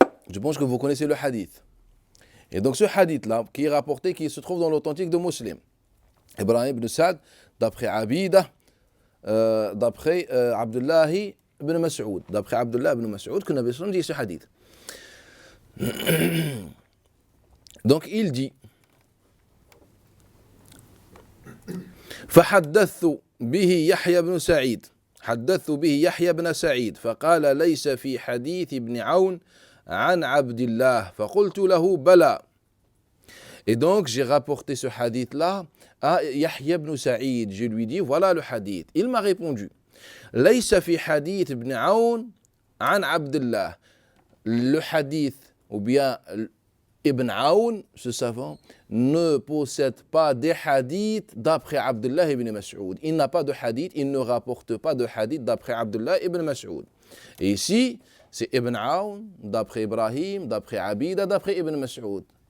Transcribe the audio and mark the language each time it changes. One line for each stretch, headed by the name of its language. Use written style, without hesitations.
French: Je pense que vous connaissez le hadith. Et donc ce hadith-là, qui est rapporté, qui se trouve dans l'authentique de Muslim. Ibrahim ibn Sa'd, d'après Abidah, d'après Abdullah ibn Mas'ud. D'après Abdullah ibn Mas'ud, que Nabi sallam dit ce hadith. Donc il dit
Arabic: فحدثت به يحيى بن سعيد حدثت به يحيى بن سعيد فقال ليس في حديث ابن عون عن عبد الله فقلت له بلى.
French: Et donc j'ai rapporté ce hadith là à Yahya ibn Sa'id. Je lui dis voilà le hadith. Il m'a répondu
Arabic: ليس في حديث ابن عون عن عبد الله.
French: Le hadith ou bien Ibn Aoun, ce savant, ne possède pas des hadiths d'après Abdullah ibn Mas'ud. Il n'a pas de hadith, il ne rapporte pas de hadith d'après Abdullah ibn Mas'ud. Et ici, c'est Ibn Aoun, d'après Ibrahim, d'après Abida, d'après Ibn Mas'ud.